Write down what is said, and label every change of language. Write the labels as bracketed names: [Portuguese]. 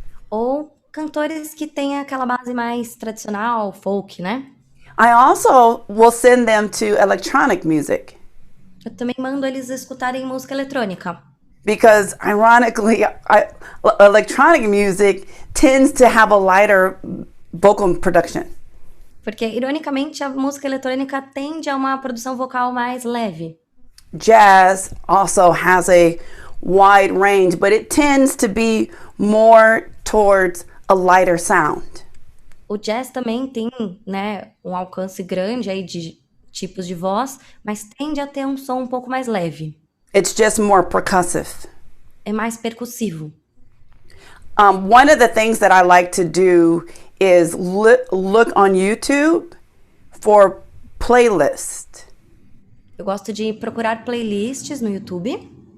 [Portuguese] Ou cantores que têm aquela base mais tradicional, folk, né? [English] I also will send them to electronic music [Portuguese] Eu também mando eles escutarem música eletrônica. [English] because, ironically, electronic music tends to have a lighter vocal production. [Portuguese] Porque, ironicamente, a música eletrônica tende a uma produção vocal mais leve. [English] Jazz also has a wide range, but it tends to be more towards a lighter sound. [Portuguese] O jazz também tem, né, um alcance grande aí de tipos de voz, mas tende a ter um som um pouco mais leve. [English] It's just more percussive. [Portuguese] É mais percussivo. [English] One of the things that I like to do is look on YouTube for playlists. [Portuguese] Eu gosto de procurar playlists no YouTube.